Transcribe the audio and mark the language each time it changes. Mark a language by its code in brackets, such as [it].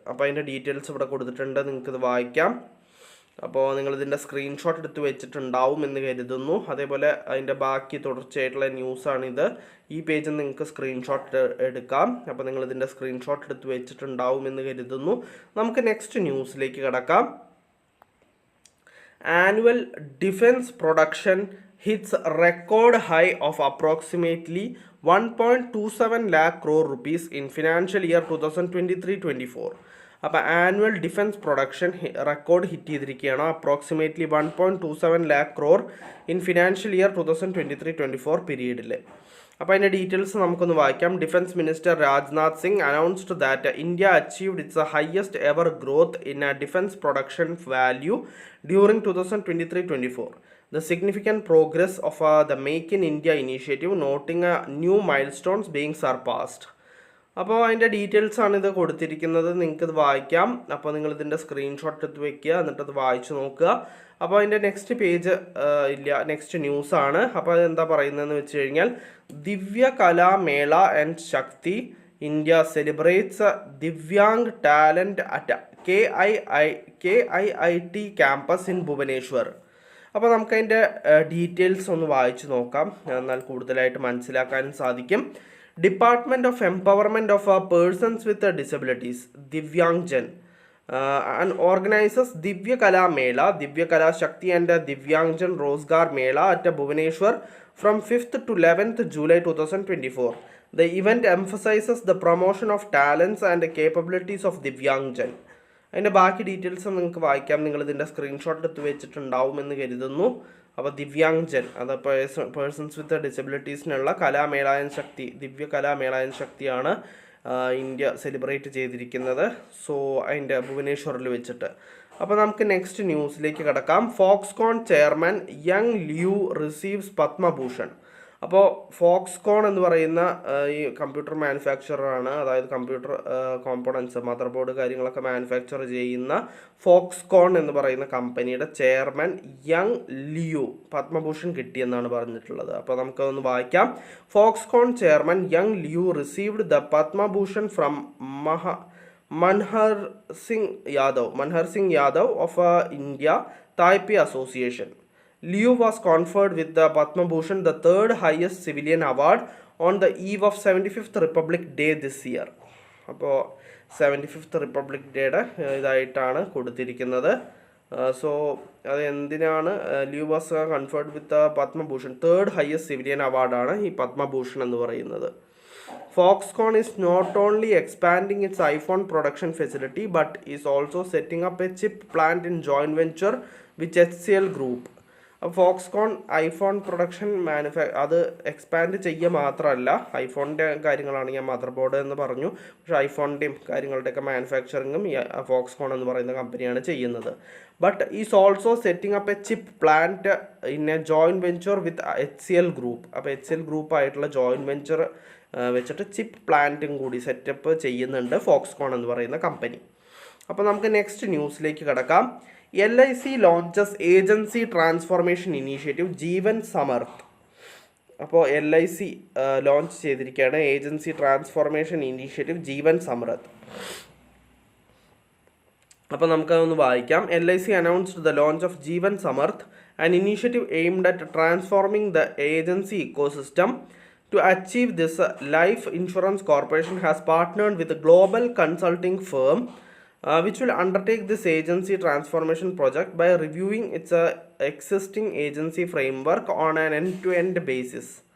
[ml] അപ്പോൾ അതിൻ്റെ ഡീറ്റെയിൽസ് ഇവിടെ കൊടുത്തിട്ടുണ്ട്, നിങ്ങൾക്കിത് വായിക്കാം. അപ്പോൾ നിങ്ങളിതിൻ്റെ സ്ക്രീൻഷോട്ട് എടുത്ത് വെച്ചിട്ടുണ്ടാവും എന്ന് കരുതുന്നു. അതേപോലെ അതിൻ്റെ ബാക്കി തുടർച്ചയായിട്ടുള്ള ന്യൂസാണിത്. ഈ പേജിൽ നിങ്ങൾക്ക് സ്ക്രീൻഷോട്ട് എടുക്കാം. അപ്പോൾ നിങ്ങളിതിൻ്റെ സ്ക്രീൻഷോട്ട് എടുത്ത് വെച്ചിട്ടുണ്ടാവും എന്ന് കരുതുന്നു. നമുക്ക് നെക്സ്റ്റ് ന്യൂസിലേക്ക് കടക്കാം. [en] Annual defense production hits record high of approximately 1.27 lakh crore rupees in financial year 2023-24. [ml] അപ്പോൾ annual defence production record hit ചെയ്തിരിക്കുകയാണ്. [en] Approximately 1.27 lakh crore in financial year 2023-24 പീരീഡിൽ. [ml] അപ്പോൾ അതിൻ്റെ ഡീറ്റെയിൽസ് നമുക്കൊന്ന് വായിക്കാം. [en] Defence minister Rajnath Singh announced that India achieved its highest ever growth in defence production value during 2023-24. The significant progress of the Make in India initiative, noting new milestones being surpassed. [ml] അപ്പോൾ അതിൻ്റെ details ആണ് ഇത് കൊടുത്തിരിക്കുന്നത്, നിങ്ങൾക്കിത് വായിക്കാം. അപ്പോൾ നിങ്ങളിതിൻ്റെ സ്ക്രീൻഷോട്ട് എടുത്ത് വെക്കുക, എന്നിട്ടത് വായിച്ച് നോക്കുക. അപ്പോൾ അതിൻ്റെ നെക്സ്റ്റ് പേജ് നെക്സ്റ്റ് ന്യൂസാണ്. അപ്പോൾ അതെന്താ പറയുന്നതെന്ന് വെച്ച് കഴിഞ്ഞാൽ [en] Divya കലാമേള and Shakti India celebrates divyang talent at KIIT campus in Bhubaneswar. [ml] അപ്പോൾ നമുക്കതിൻ്റെ ഡീറ്റെയിൽസ് ഒന്ന് വായിച്ച് നോക്കാം, എന്നാൽ കൂടുതലായിട്ട് മനസ്സിലാക്കാനും സാധിക്കും. [en] Department of empowerment of persons with disabilities Divyang jan and organizes Divya Kala Mela, Divya Kala Shakti and Divyangjan Rozgar Mela at Bhubaneswar from 5th to 11th July 2024. The event emphasizes the promotion of talents and capabilities of Divyangjan. [ml] അതിൻ്റെ ബാക്കി details നിങ്ങൾക്ക് വായിക്കാം. നിങ്ങളിതിൻ്റെ screenshot എടുത്ത് വെച്ചിട്ടുണ്ടാവുമെന്ന് കരുതുന്നു. അപ്പോൾ ദിവ്യാംഗജൻ, അത് persons with ഡിസബിലിറ്റീസിനുള്ള കലാമേളായൻ ശക്തി, ദിവ്യ കലാമേളായൻ ശക്തിയാണ് India celebrate ചെയ്തിരിക്കുന്നത്. സോ അതിൻ്റെ ഭുവനേശ്വറിൽ വെച്ചിട്ട്. അപ്പോൾ നമുക്ക് നെക്സ്റ്റ് ന്യൂസിലേക്ക് കിടക്കാം. [en] Foxconn chairman young Liu receives Padma Bhushan. [ml] അപ്പോൾ ഫോക്സ്കോൺ എന്ന് പറയുന്ന ഈ കമ്പ്യൂട്ടർ മാനുഫാക്ചറാണ്, അതായത് കമ്പ്യൂട്ടർ കോമ്പണൻസ്, മദർ ബോർഡ് കാര്യങ്ങളൊക്കെ മാനുഫാക്ചർ ചെയ്യുന്ന ഫോക്സ്കോൺ എന്ന് പറയുന്ന കമ്പനിയുടെ ചെയർമാൻ യങ് ലിയു പത്മഭൂഷൺ കിട്ടിയെന്നാണ് പറഞ്ഞിട്ടുള്ളത്. അപ്പോൾ നമുക്കതൊന്ന് വായിക്കാം. [en] Foxconn chairman young Liu received the Padma Bhushan from Manhar Singh Yadav of India Taipei association. Liu was conferred with the Padma Bhushan, the third highest civilian award, on the eve of 75th Republic Day this year. [ml] അപ്പോൾ 75th republic ഡേയുടെ ഇതായിട്ടാണ് കൊടുത്തിരിക്കുന്നത്. So അത് എന്തിനാണ് [en] Liu was conferred with Padma Bhushan, [ml] third highest civilian അവാർഡാണ് ഈ പത്മഭൂഷൺ എന്ന് പറയുന്നത്. [en] Foxconn is not only expanding its iPhone production facility but is also setting up a chip plant in joint venture with HCL Group. [ml] Foxconn iPhone production അത് expand ചെയ്യുക മാത്രമല്ല, ഐഫോണിൻ്റെ കാര്യങ്ങളാണ് ഞാൻ mother board എന്ന് പറഞ്ഞു, പക്ഷേ ഐഫോണിൻ്റെയും കാര്യങ്ങളുടെയൊക്കെ മാനുഫാക്ചറിങ്ങും ഈ ഫോക്സ്കോൺ എന്ന് പറയുന്ന കമ്പനിയാണ് ചെയ്യുന്നത്. [en] But is also setting up a chip plant in a joint venture with HCL group. [ml] അപ്പോൾ HCL ഗ്രൂപ്പായിട്ടുള്ള ജോയിൻറ്റ് വെഞ്ചർ വെച്ചിട്ട് ചിപ്പ് പ്ലാന്റും കൂടി സെറ്റപ്പ് ചെയ്യുന്നുണ്ട് ഫോക്സ്കോൺ എന്ന് പറയുന്ന കമ്പനി. അപ്പോൾ നമുക്ക് നെക്സ്റ്റ് ന്യൂസിലേക്ക് കിടക്കാം. [en] LIC launches agency transformation initiative Jeevan Samarth. [ml] അപ്പോൾ LIC ലോഞ്ച് ചെയ്തിരിക്കുകയാണ് ഏജൻസി ട്രാൻസ്ഫോർമേഷൻ ഇനീഷ്യേറ്റീവ് ജീവൻ സമർത്ഥ്. അപ്പോൾ നമുക്കതൊന്ന് വായിക്കാം. [en] LIC announced the launch of Jeevan Samarth, an initiative aimed at transforming the agency ecosystem. To achieve this, Life Insurance Corporation has partnered with a global consulting firm which will undertake this agency transformation project by reviewing its existing agency framework on an end-to-end basis.